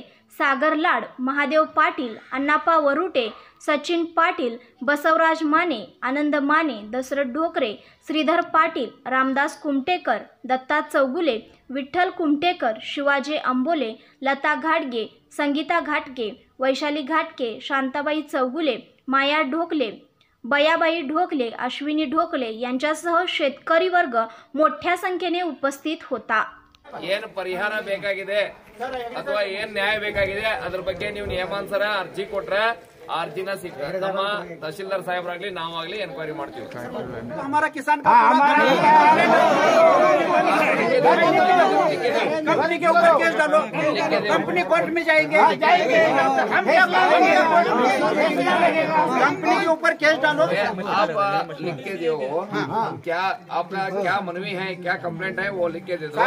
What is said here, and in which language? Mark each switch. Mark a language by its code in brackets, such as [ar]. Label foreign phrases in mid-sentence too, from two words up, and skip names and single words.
[mr] सागर लाड, महादेव पाटील, अण्णाप्पा वरुटे, सचिन पाटील, बसवराज माने, आनंद माने, दशरथ ढोकरे, श्रीधर पाटील, रामदास कुमटेकर, दत्ता चौगुले, विठ्ठल कुमटेकर, शिवाजी अंबोले, लता घाटगे, संगीता घाटगे, वैशाली घाटगे, शांताबाई चौगुले, माया ढोकले, बयाबाई ढोकले, अश्विनी ढोकले यांच्यासह शेतकरी वर्ग मोठ्या संख्येने उपस्थित होता। [kn] ಏನು ಪರಿಹಾರ ಬೇಕಾಗಿದೆ ಅಥವಾ ಏನು ನ್ಯಾಯ ಬೇಕಾಗಿದೆ ಅದರ ಬಗ್ಗೆ ನೀವು ನಿಯಮಾನುಸಾರ ಅರ್ಜಿ ಕೊಟ್ರೆ ಆ ಅರ್ಜಿನ ನಮ್ಮ ತಹಶೀಲ್ದಾರ್ ಸಾಹೇಬರಾಗ್ಲಿ ನಾವಾಗ್ಲಿ ಎನ್ಕ್ವೈರಿ ಮಾಡ್ತೀವಿ। [hi] हमारा किसान कंपनी के ऊपर केस डालो, कंपनी कोर्ट में जाएंगे, कंपनी के ऊपर केस डालो। आप लिख के दो क्या आपका क्या मनवी है, क्या कंप्लेंट है वो लिख के दे दो।